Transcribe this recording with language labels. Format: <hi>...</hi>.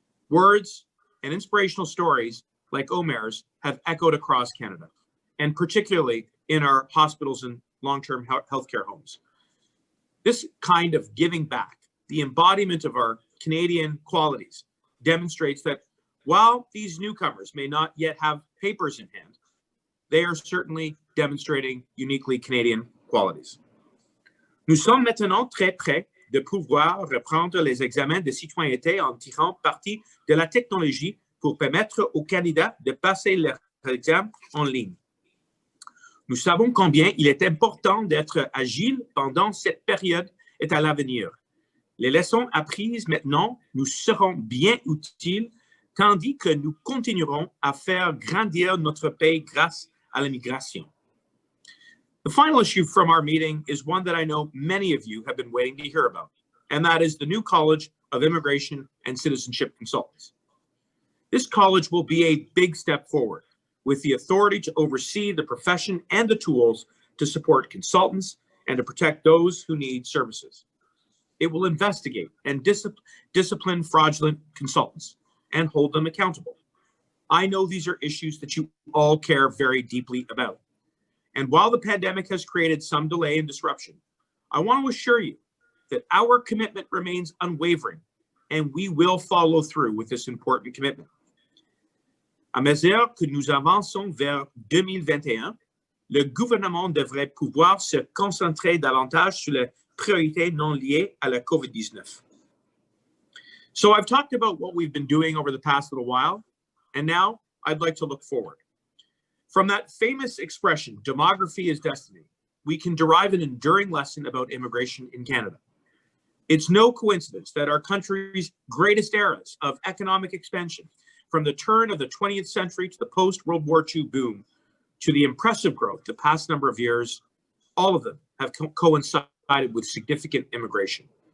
<en>Words and inspirational stories like Omer's have echoed across Canada, and particularly in our hospitals and long-term healthcare homes. This kind of giving back, the embodiment of our Canadian qualities, demonstrates that while these newcomers may not yet have papers in hand, they are certainly demonstrating uniquely Canadian qualities.</en> <fr>Nous sommes maintenant très près de pouvoir reprendre les examens de citoyenneté en tirant parti de la technologie pour permettre aux candidats de passer leur examen en ligne. Nous savons combien il est important d'être agile pendant cette période et à l'avenir. Les leçons apprises maintenant nous seront bien utiles, tandis que nous continuerons à faire grandir notre pays grâce à l'immigration.</fr> <en>The final issue from our meeting is one that I know many of you have been waiting to hear about, and that is the new College of Immigration and Citizenship Consultants. This college will be a big step forward, with the authority to oversee the profession and the tools to support consultants and to protect those who need services. It will investigate and discipline fraudulent consultants and hold them accountable. I know these are issues that you all care very deeply about. And while the pandemic has created some delay and disruption, I want to assure you that our commitment remains unwavering, and we will follow through with this important commitment.</en> <fr>À mesure que nous avançons vers 2021, le gouvernement devrait pouvoir se concentrer davantage sur les priorités non liées à la COVID-19.</fr> <en>So I've talked about what we've been doing over the past little while, and now I'd like to look forward. From that famous expression, demography is destiny, we can derive an enduring lesson about immigration in Canada. It's no coincidence that our country's greatest eras of economic expansion, from the turn of the 20th century to the post-World War II boom, to the impressive growth the past number of years, all of them have coincided with significant immigration.</en>